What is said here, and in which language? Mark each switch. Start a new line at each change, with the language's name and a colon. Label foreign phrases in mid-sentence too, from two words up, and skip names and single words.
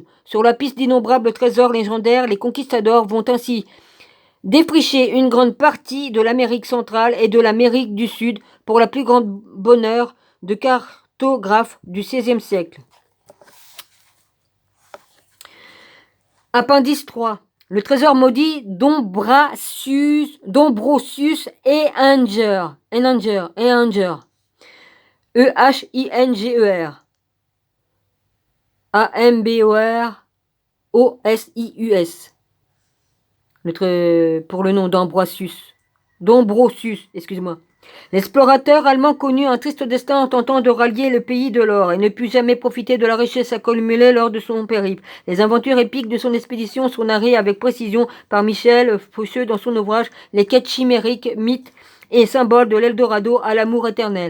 French: Sur la piste d'innombrables trésors légendaires, les conquistadors vont ainsi défricher une grande partie de l'Amérique centrale et de l'Amérique du Sud pour la plus grande bonheur de cartographes du XVIe siècle. Appendice 3. Le trésor maudit d'Ombrosius et Anger. E-H-I-N-G-E-R. A-M-B-O-R-O-S-I-U-S. Pour le nom d'Ambrosius, excuse-moi. L'explorateur allemand connut un triste destin en tentant de rallier le pays de l'or et ne put jamais profiter de la richesse accumulée lors de son périple. Les aventures épiques de son expédition sont narrées avec précision par Michel Faucheux dans son ouvrage Les quêtes chimériques, mythes et symboles de l'Eldorado à l'amour éternel.